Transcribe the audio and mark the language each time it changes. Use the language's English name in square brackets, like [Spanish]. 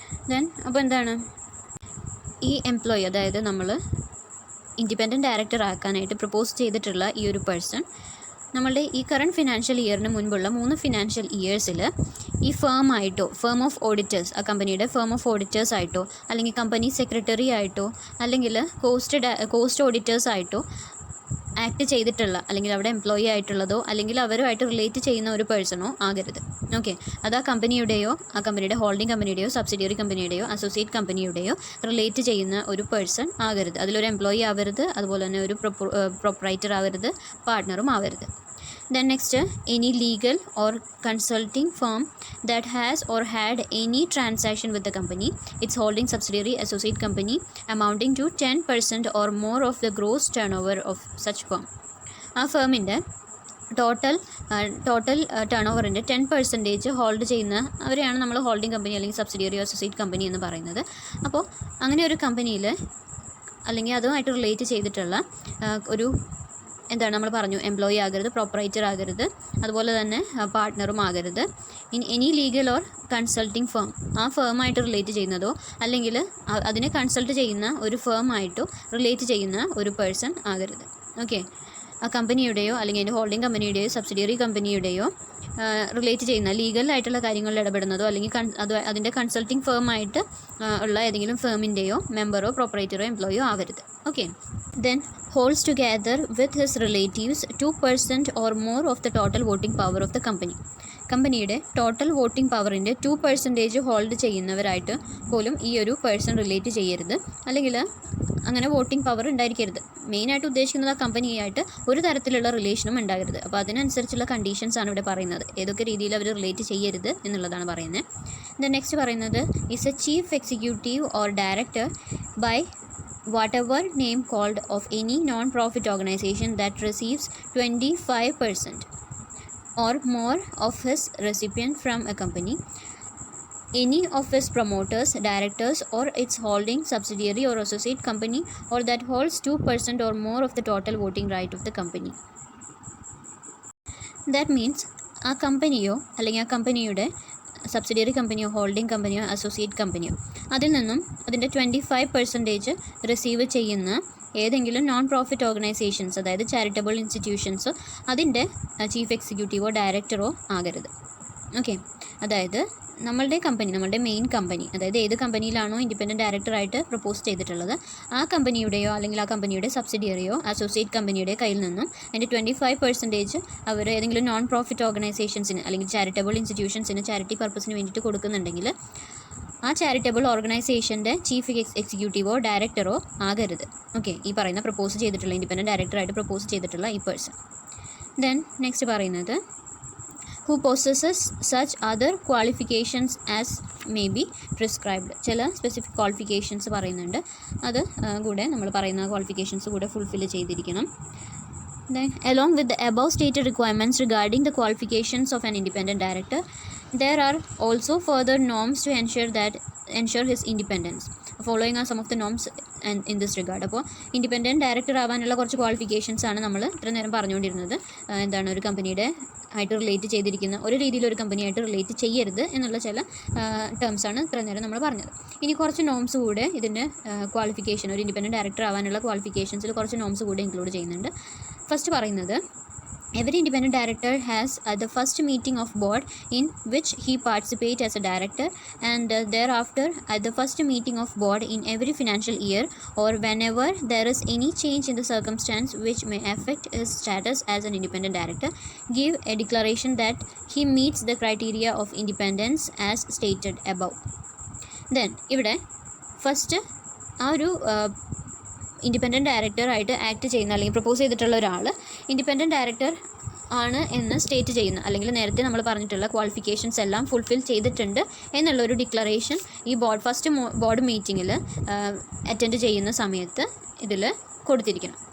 [Malayalam] Then അപ്പോൾ എന്താണ് ഈ എംപ്ലോയി, അതായത് നമ്മൾ ഇൻഡിപെൻഡൻറ്റ് ഡയറക്ടർ ആക്കാനായിട്ട് പ്രപ്പോസ് ചെയ്തിട്ടുള്ള ഈ ഒരു പേഴ്സൺ നമ്മളുടെ ഈ കറണ്ട് ഫിനാൻഷ്യൽ ഇയറിന് മുൻപുള്ള 3 ഫിനാൻഷ്യൽ ഇയേഴ്സിൽ ഈ ഫേം ഓഫ് ഓഡിറ്റേഴ്സ്, ആ കമ്പനിയുടെ ഫേം ഓഫ് ഓഡിറ്റേഴ്സ് ആയിട്ടോ അല്ലെങ്കിൽ കമ്പനി സെക്രട്ടറി ആയിട്ടോ അല്ലെങ്കിൽ കോസ്റ്റ് ഓഡിറ്റേഴ്സ് ആയിട്ടോ ആക്ട് ചെയ്തിട്ടുള്ള അല്ലെങ്കിൽ അവിടെ എംപ്ലോയി ആയിട്ടുള്ളതോ അല്ലെങ്കിൽ അവരുമായിട്ട് റിലേറ്റ് ചെയ്യുന്ന ഒരു പേഴ്സണോ ആകരുത്. ഓക്കെ. അത് ആ കമ്പനിയുടെയോ ആ കമ്പനിയുടെ ഹോൾഡിംഗ് കമ്പനിയുടെയോ സബ്സിഡിയറി കമ്പനിയുടെയോ അസോസിയേറ്റ് കമ്പനിയുടെയോ റിലേറ്റ് ചെയ്യുന്ന ഒരു പേഴ്സൺ ആകരുത്. അതിലൊരു എംപ്ലോയി ആവരുത്, അതുപോലെ തന്നെ ഒരു പ്രൊപ്രൈറ്റർ ആവരുത്, പാർട്ട്ണറും ആവരുത്. [English] Then next, any legal or consulting firm that has or had any transaction with the company, its holding subsidiary, associate company, amounting to 10% or more of the gross turnover of such firm. [Malayalam] ആ ഫേമിൻ്റെ total turn ഓവറിൻ്റെ 10% hold ചെയ്യുന്ന അവരെയാണ് നമ്മൾ holding company അല്ലെങ്കിൽ subsidiary associate company എന്ന് പറയുന്നത്. അപ്പോൾ അങ്ങനെ ഒരു കമ്പനിയിൽ അല്ലെങ്കിൽ അതുമായിട്ട് റിലേറ്റ് ചെയ്തിട്ടുള്ള ഒരു എന്താണ് നമ്മൾ പറഞ്ഞു, എംപ്ലോയി ആകരുത്, പ്രൊപ്പറേറ്റർ ആകരുത്, അതുപോലെ തന്നെ പാർട്ട്ണറും ആകരുത്. ഇനി [English] any legal or consulting firm, [Malayalam] ആ ഫേമായിട്ട് റിലേറ്റ് ചെയ്യുന്നതോ അല്ലെങ്കിൽ അതിനെ കൺസൾട്ട് ചെയ്യുന്ന ഒരു ഫേമായിട്ടോ റിലേറ്റ് ചെയ്യുന്ന ഒരു പേഴ്സൺ ആകരുത്. ഓക്കെ, ആ കമ്പനിയുടെയോ അല്ലെങ്കിൽ അതിൻ്റെ ഹോൾഡിംഗ് കമ്പനിയുടെയോ സബ്സിഡിയറി കമ്പനിയുടെയോ റിലേറ്റ് ചെയ്യുന്ന ലീഗലായിട്ടുള്ള കാര്യങ്ങളിൽ ഇടപെടുന്നതോ അല്ലെങ്കിൽ അതിൻ്റെ കൺസൾട്ടിങ് ഫേമായിട്ട് ഉള്ള ഏതെങ്കിലും ഫേമിൻ്റെയോ മെമ്പറോ പ്രൊപ്പറേറ്ററോ എംപ്ലോയിയോ ആവരുത്. [English] Okay, then holds together with his relatives 2% or more of the total voting power of the company. [Malayalam] കമ്പനിയുടെ ടോട്ടൽ വോട്ടിംഗ് പവറിൻ്റെ 2% ഹോൾഡ് ചെയ്യുന്നവരായിട്ട് പോലും ഈ ഒരു പേഴ്സൺ റിലേറ്റ് ചെയ്യരുത്, അല്ലെങ്കിൽ അങ്ങനെ വോട്ടിംഗ് പവർ ഉണ്ടായിരിക്കരുത്. മെയിനായിട്ട് ഉദ്ദേശിക്കുന്നത് ആ കമ്പനിയായിട്ട് ഒരു തരത്തിലുള്ള റിലേഷനും ഉണ്ടാകരുത്. അപ്പോൾ അതിനനുസരിച്ചുള്ള കണ്ടീഷൻസ് ആണ് ഇവിടെ പറയുന്നത്, ഏതൊക്കെ രീതിയിൽ അവർ റിലേറ്റ് ചെയ്യരുത് എന്നുള്ളതാണ് പറയുന്നത്. ദെൻ നെക്സ്റ്റ് പറയുന്നത് [English] Is a chief executive or director by whatever name called of any non-profit organization that receives 25% or more of his recipient from a company, any of his promoters, directors, or its holding subsidiary or associate company, or that holds 2% or more of the total voting right of the company. That means [Malayalam] ആ കമ്പനിയോ അല്ലെങ്കിൽ ആ കമ്പനിയുടെ subsidiary കമ്പനിയോ holding കമ്പനിയോ associate കമ്പനിയോ അതിൽ നിന്നും അതിൻ്റെ 25% receive ചെയ്യുന്ന ഏതെങ്കിലും non profit organisations, അതായത് ചാരിറ്റബിൾ ഇൻസ്റ്റിറ്റ്യൂഷൻസ്, അതിൻ്റെ ചീഫ് എക്സിക്യൂട്ടീവോ ഡയറക്ടറോ ആകരുത്. ഓക്കെ, അതായത് നമ്മളുടെ കമ്പനി, നമ്മളുടെ മെയിൻ കമ്പനി, അതായത് ഏത് കമ്പനിയിലാണോ ഇൻഡിപെൻഡൻറ്റ് ഡയറക്ടറായിട്ട് പ്രപ്പോസ് ചെയ്തിട്ടുള്ളത് ആ കമ്പനിയുടെയോ അല്ലെങ്കിൽ ആ കമ്പനിയുടെ സബ്സിഡിയറിയോ അസോസിയേറ്റ് കമ്പനിയുടെ കയ്യിൽ നിന്നും അതിൻ്റെ 25% അവർ ഏതെങ്കിലും നോൺ പ്രോഫിറ്റ് ഓർഗനൈസേഷൻസിന് അല്ലെങ്കിൽ ചാരിറ്റബിൾ ഇൻസ്റ്റിറ്റ്യൂഷൻസിന് ചാരിറ്റി പർപ്പസിന് വേണ്ടിയിട്ട് കൊടുക്കുന്നുണ്ടെങ്കിൽ ആ ചാരിറ്റബിൾ ഓർഗനൈസേഷൻ്റെ ചീഫ് എക്സിക്യൂട്ടീവോ ഡയറക്ടറോ ആകരുത്. ഓക്കെ, ഈ പറയുന്ന പ്രപ്പോസ് ചെയ്തിട്ടുള്ള ഇൻഡിപെൻഡൻറ്റ് ഡയറക്ടറായിട്ട് പ്രപ്പോസ് ചെയ്തിട്ടുള്ള ഈ പേഴ്സൺ. ദെൻ നെക്സ്റ്റ് പറയുന്നത് [English] who possesses such other qualifications as may be prescribed. [Malayalam] ചില സ്പെസിഫിക് ക്വാളിഫിക്കേഷൻസ് പറയുന്നുണ്ട്, അത് കൂടെ നമ്മൾ പറയുന്ന ക്വാളിഫിക്കേഷൻസ് കൂടെ ഫുൾഫിൽ ചെയ്തിരിക്കണം. [English] Then, along with the above stated requirements regarding the qualifications of an independent director, there are also further norms to ensure his independence. Following are some of the norms and in this regard. [Malayalam] അപ്പോൾ independent director ആവാനുള്ള കുറച്ച് qualifications ആണ് നമ്മൾ ഇത്ര നേരം പറഞ്ഞുകൊണ്ടിരുന്നത്. എന്താണ്, ഒരു കമ്പനിയുടെ ആയിട്ട് റിലേറ്റ് ചെയ്തിരിക്കുന്ന ഒരു രീതിയിൽ ഒരു കമ്പനിയായിട്ട് റിലേറ്റ് ചെയ്യരുത് എന്നുള്ള ചില ടേംസാണ് ഇത്ര നേരം നമ്മൾ പറഞ്ഞത്. ഇനി കുറച്ച് നോംസ് കൂടെ ഇതിൻ്റെ ക്വാളിഫിക്കേഷൻ, ഒരു ഇൻഡിപെൻഡൻറ്റ് ഡയറക്ടർ ആവാനുള്ള ക്വാളിഫിക്കേഷൻസിൽ കുറച്ച് നോംസ് കൂടെ ഇൻക്ലൂഡ് ചെയ്യുന്നുണ്ട്. ഫസ്റ്റ് പറയുന്നത് [English] every independent director has the first meeting of board in which he participates as a director, and thereafter at the first meeting of board in every financial year or whenever there is any change in the circumstance which may affect his status as an independent director, give a declaration that he meets the criteria of independence as stated above. [Malayalam] Then ഇവിടെ first ആ ഒരു independent ഡയറക്ടറായിട്ട് act ചെയ്യുന്ന അല്ലെങ്കിൽ propose ചെയ്തിട്ടുള്ള ഒരാൾ independent director ആണ് എന്ന് state ചെയ്യുന്ന, അല്ലെങ്കിൽ നേരത്തെ നമ്മൾ പറഞ്ഞിട്ടുള്ള ക്വാളിഫിക്കേഷൻസ് എല്ലാം ഫുൾഫിൽ ചെയ്തിട്ടുണ്ട് എന്നുള്ളൊരു ഡിക്ലറേഷൻ ഈ ഫസ്റ്റ് ബോർഡ് മീറ്റിങ്ങിൽ അറ്റൻഡ് ചെയ്യുന്ന സമയത്ത് ഇതിൽ കൊടുത്തിരിക്കണം.